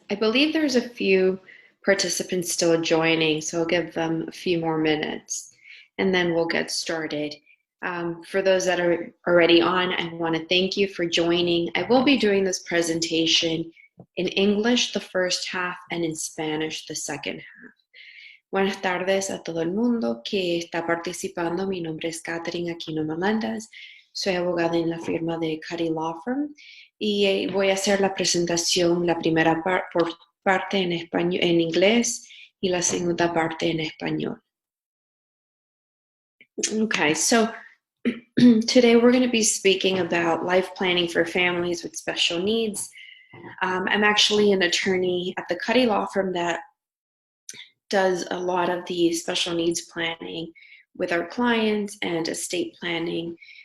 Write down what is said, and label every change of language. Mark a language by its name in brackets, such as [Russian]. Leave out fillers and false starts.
[English] I believe there's a few participants still joining, so I'll give them a few more minutes, and then we'll get started. For those that are already on, I want to thank you for joining. I will be doing this presentation in English the first half and in Spanish the second half. [Spanish] Buenas tardes a todo el mundo que está participando. Mi nombre es Katherine Aquino-Melendez. Soy abogada en la firma de Cuddy Law Firm y voy a hacer la presentación, la primera parte en español, en inglés y la segunda parte en español. [English] Okay, so today we're going to be speaking about life planning for families with special needs. I'm actually an attorney at the Cuddy Law Firm that does a lot of the special needs planning with our clients and estate planning.